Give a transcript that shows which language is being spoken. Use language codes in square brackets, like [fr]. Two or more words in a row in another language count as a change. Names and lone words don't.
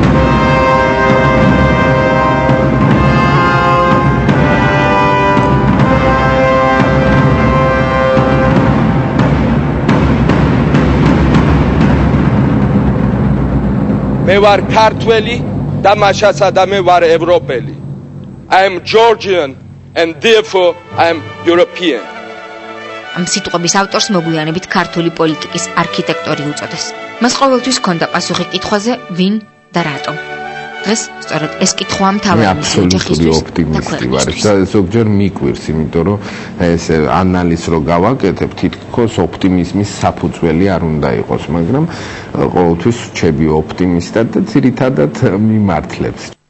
[ka] მე ვარ ქართველი და მაშასადა მე ვარ ევროპელი. [en] I am Georgian and therefore I am European. [ka] ამ სიტყვების ავტორს მოგვიანებით ქართული პოლიტიკის არქიტექტორი უწოდეს. მას ყოველთვის ჰქონდა პასუხი კითხვაზე, ვინ და რატომ? დღეს სწორედ ეს კითხვა მთავარი მისი აბსოლუტური ოპტიმისტი ვარ და ზოგჯერ მიკვირს, იმიტომ რომ ეს ანალიზს რო გავაკეთებ, თითქოს ოპტიმიზმის საფუძველი არ უნდა იყოს, მაგრამ ყოველთვის რჩები ოპტიმისტად და ძირითადად მიმართლებს.